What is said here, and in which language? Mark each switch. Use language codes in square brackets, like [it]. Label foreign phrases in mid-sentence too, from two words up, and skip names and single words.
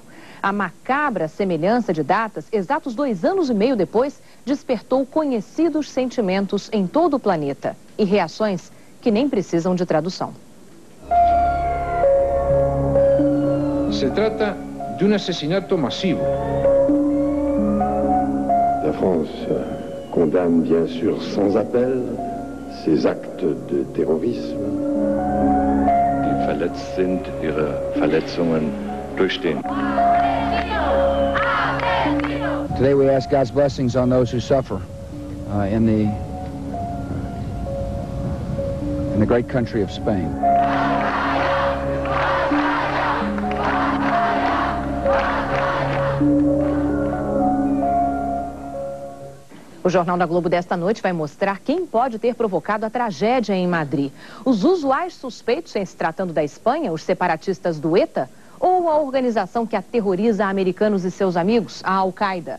[pt] A macabra semelhança de datas, exatos 2 anos e meio depois, despertou conhecidos sentimentos em todo o planeta e reações que nem precisam de tradução. Se trata de um assassinato massivo. [fr] La France condamne bien sûr sans appel ces actes de terrorisme. [de] Die verletzt sind, ihre Verletzungen durchstehen. [en] Today we ask God's blessings on those who suffer in the great country of Spain. [pt] O Jornal da Globo desta noite vai mostrar quem pode ter provocado a tragédia em Madrid. Os usuais suspeitos em se tratando da Espanha, os separatistas do ETA, ou a organização que aterroriza americanos e seus amigos, a Al-Qaeda?